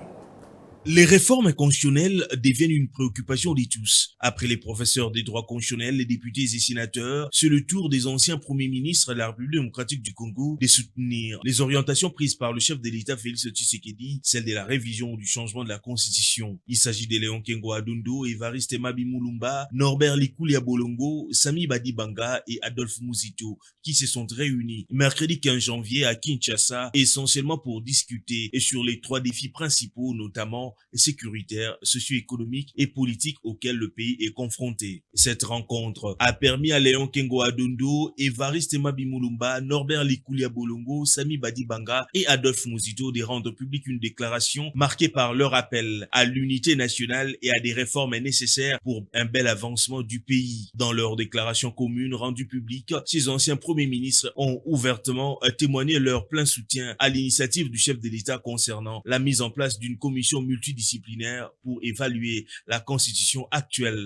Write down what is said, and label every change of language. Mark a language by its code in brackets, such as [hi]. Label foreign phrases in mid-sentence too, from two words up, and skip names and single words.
[fr] Les réformes constitutionnelles deviennent une préoccupation de tous. Après les professeurs des droits constitutionnels, les députés et sénateurs, c'est le tour des anciens premiers ministres de la République démocratique du Congo de soutenir les orientations prises par le chef de l'État Félix Tshisekedi, celle de la révision ou du changement de la Constitution. Il s'agit de Léon Kengo Wadondo, Évariste Mabi Mulumba, Norbert Likoulia Bolongo, Sami Badi Banga et Adolphe Muzitu, qui se sont réunis mercredi 15 janvier à Kinshasa, essentiellement pour discuter sur les 3 défis principaux, notamment sécuritaire, socio-économique et politique auquel le pays est confronté. Cette rencontre a permis à Léon Kengo Wadondo, Évariste Mabi Mulumba, Norbert Likoulia Bolongo, Sami Badi Banga et Adolphe Muzitu de rendre publique une déclaration marquée par leur appel à l'unité nationale et à des réformes nécessaires pour un bel avancement du pays. Dans leur déclaration commune rendue publique, ces anciens premiers ministres ont ouvertement témoigné leur plein soutien à l'initiative du chef de l'État concernant la mise en place d'une commission multidisciplinaire pour évaluer la constitution actuelle.